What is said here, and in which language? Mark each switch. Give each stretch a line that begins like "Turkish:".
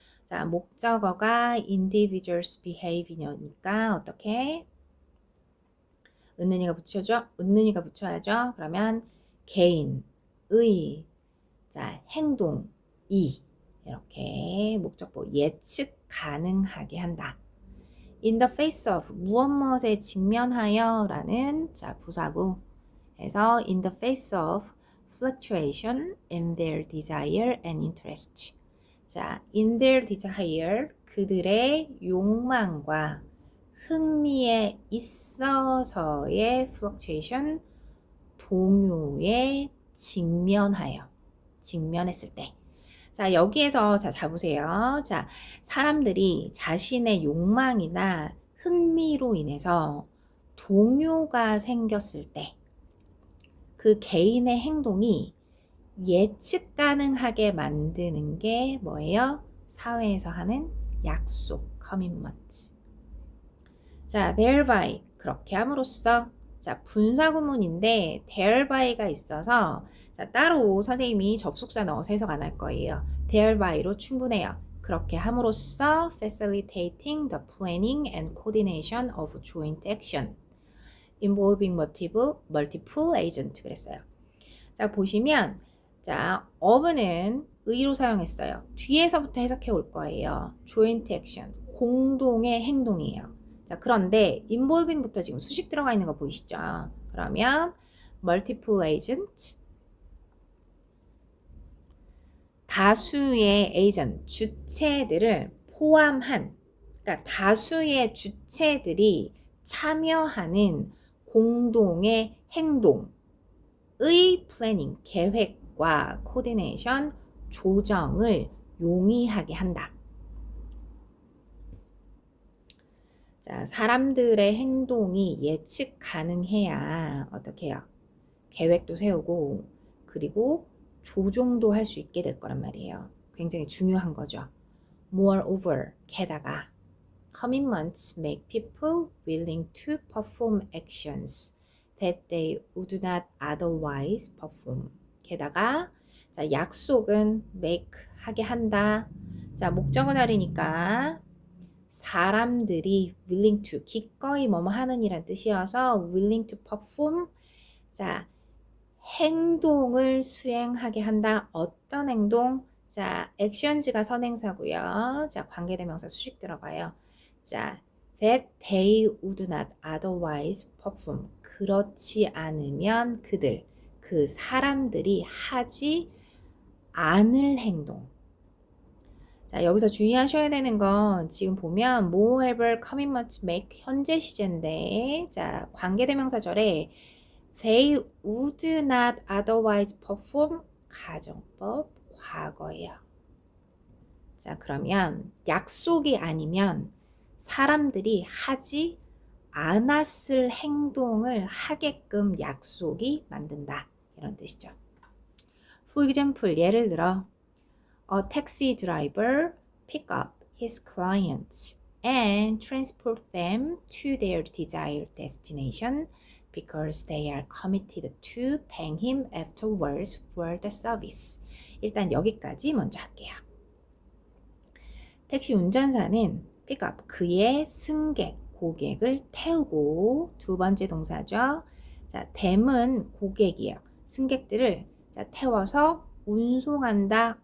Korean: 자, 목적어가 individuals behavior니까 어떻게? 은는이가 붙여줘? 은는이가 붙여야죠. 그러면 개인의 자, 행동, 이렇게 목적보 예측 가능하게 한다.
English: In the face of
Korean: 무엇무엇에 직면하여 라는 자, 부사구 해서
English: in the face of fluctuation in their desire and interest.
Korean: 자,
English: in their desire
Korean: 그들의 욕망과 흥미에 있어서의 fluctuation 동요에 직면하여 직면했을 때. 자, 여기에서 자 보세요. 자, 사람들이 자신의 욕망이나 흥미로 인해서 동요가 생겼을 때 그 개인의 행동이 예측 가능하게 만드는 게 뭐예요? 사회에서 하는 약속, commitment. 자, thereby 그렇게 함으로써 자, 분사구문인데 thereby,가 있어서 자, 따로 선생님이 접속사 넣어서 해석 안 할 거예요. thereby,로 충분해요. 그렇게 함으로써
English: facilitating the planning and coordination of joint action involving multiple agent
Korean: 그랬어요. 자, 보시면 자, of는 의로 사용했어요. 뒤에서부터 해석해 올 거예요. joint action, 공동의 행동이에요. 자, 그런데 involving부터 지금 수식 들어가 있는 거 보이시죠? 그러면 multiple agent, 다수의 agent, 주체들을 포함한, 그러니까 다수의 주체들이 참여하는 공동의 행동의 플래닝, 계획과 코디네이션, 조정을 용이하게 한다. 자, 사람들의 행동이 예측 가능해야 어떻게 해요? 계획도 세우고 그리고 조종도 할 수 있게 될 거란 말이에요. 굉장히 중요한 거죠.
English: Moreover,
Korean: 게다가
English: commitments make people willing to perform actions that they would not otherwise perform.
Korean: 게다가 자, 약속은 make 하게 한다. 자, 목적어 자리니까 사람들이 willing to 기꺼이 뭐뭐 하는 이란 뜻이어서
English: willing to perform
Korean: 자 행동을 수행하게 한다. 어떤 행동? 자 actions가 선행사고요. 자 관계대명사 수식 들어가요. 자
English: that they would not otherwise perform
Korean: 그렇지 않으면 그들 그 사람들이 하지 않을 행동. 자, 여기서 주의하셔야 되는 건 지금 보면 moreover commitment make 현재 시제인데 자, 관계대명사절에
English: they would not otherwise perform
Korean: 가정법 과거예요. 자, 그러면 약속이 아니면 사람들이 하지 않았을 행동을 하게끔 약속이 만든다. 이런 뜻이죠.
English: For example,
Korean: 예를 들어
English: A taxi driver pick up his clients and transport them to their desired destination. because they are committed to paying him afterwards for the service.
Korean: 일단 여기까지 먼저 할게요. 택시 운전사는 pick up, 그의 승객, 고객을 태우고, 두 번째 동사죠. 자, them은 고객이에요. 승객들을 자, 태워서 운송한다.